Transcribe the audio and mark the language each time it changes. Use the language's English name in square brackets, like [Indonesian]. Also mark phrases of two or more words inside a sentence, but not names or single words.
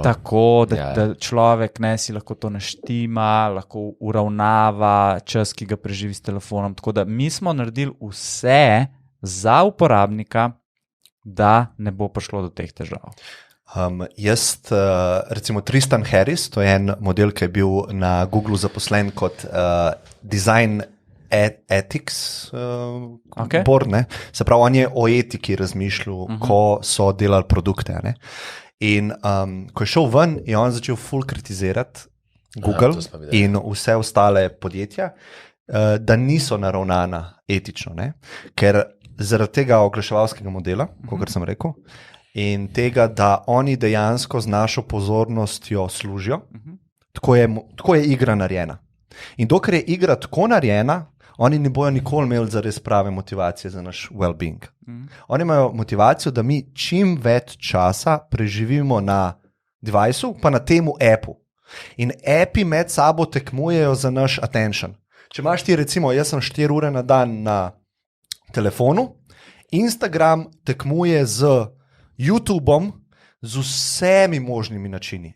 [Slovenian] Tako, da človek si lahko to naštima, lahko uravnava čas, ki ga preživi s telefonom. Tako da mi smo naredili vse za uporabnika, da ne bo prišlo do teh težav. Recimo Tristan Harris, to je en model, ki je bil na Googlu zaposlen kot [English] design ethics board, [Slovenian] se pravi, on je o etiki razmišljal, ko so delali produkte. In ko je šel ven, je on začel ful kritizirati Google in vse ostale podjetja, da niso naravnana etično, ker zaradi tega oglaševalskega modela, kot sem rekel, in tega, da oni dejansko z našo pozornostjo služijo, tako je igra narejena. In dokler je igra tako narejena, oni ne bojo nikoli imeli zares prave motivacije za naš well-being. Oni imajo motivacijo, da mi čim več časa preživimo na deviceu, pa na temu appu. In appi med sabo tekmujejo za naš attention. Če imaš ti, recimo, jaz sem 4 ure na dan na telefonu, Instagram tekmuje z YouTubeom, z vsemi možnimi načini.